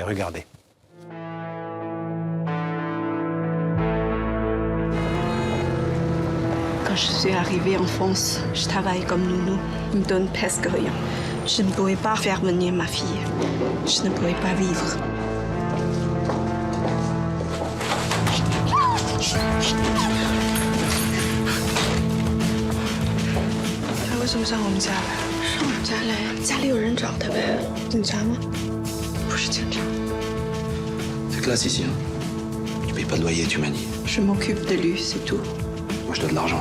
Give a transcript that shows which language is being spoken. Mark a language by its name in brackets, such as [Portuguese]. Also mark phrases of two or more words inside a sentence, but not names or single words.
[French] Regardez. Quand je suis arrivée en France, je travaille comme nounou. Ils me donnent presque rien. Je ne pouvais pas faire venir ma fille. Je ne pouvais pas vivre. [Chinese] 他为什么上我们家来？上我们家来，家里有人找他呗。警察吗？不是警察。 [French] C'est classe ici, hein. Tu payes pas de loyer, tu m'as dit. Je m'occupe de lui, c'est tout. Moi, je dois de l'argent.